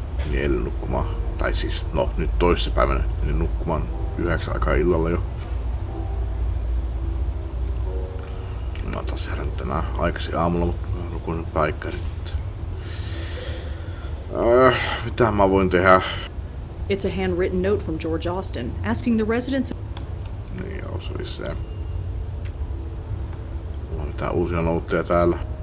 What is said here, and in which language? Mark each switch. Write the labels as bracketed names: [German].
[Finnish] Niin eilen nukkumaan. Tai siis, no nyt toissapäivänä niin nukkumaan 9 aikaa illalla jo. Mä oon taas herännyt tänään aikaisin aamulla, mutta mä nukuin päikkärit. Mitä mä voin tehdä? [English] It's a handwritten note from George Austin, asking the residents... [Finnish] Niin joo, se oli se. Mulla on mitään uusia noutteja täällä.